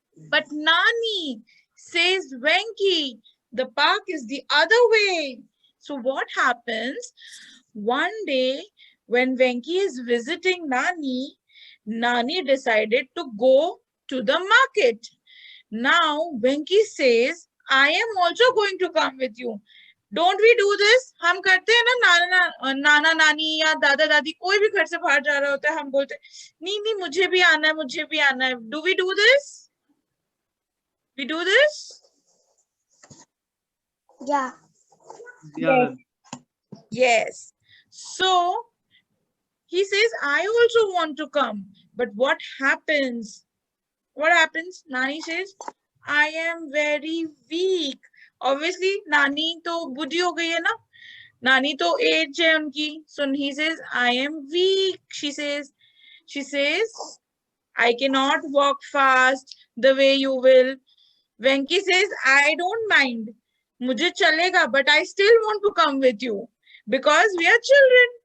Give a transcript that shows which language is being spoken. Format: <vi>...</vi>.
<en>But Nani, says Venki, the park is the other way. So what happens? One day when Venki is visiting Nani, Nani decided to go to the market. Now Venki says, I am also going to come with you. Don't we do this?</en> <hi>हम करते हैं ना, नाना नानी या दादा दादी कोई भी घर से बाहर जा रहा होता है, हम बोलते नहीं नहीं मुझे भी आना है, मुझे भी आना है.</hi> <en>Do we do this? We do this? Yeah. Yeah. Yes. So he says, I also want to come. But what happens? What happens? Nani says, I am very weak.</en> <hi>Obviously, Nani to बुद्धि हो गई है ना.</hi> <en>Nani to age</en> <hi>है उनकी.</hi> <en>So he says, I am weak. She says, I cannot walk fast the way you will. Venki says, I don't mind.</en> <hi>मुझे चलेगा,</hi> <en>but I still want to come with you because we are children.</en>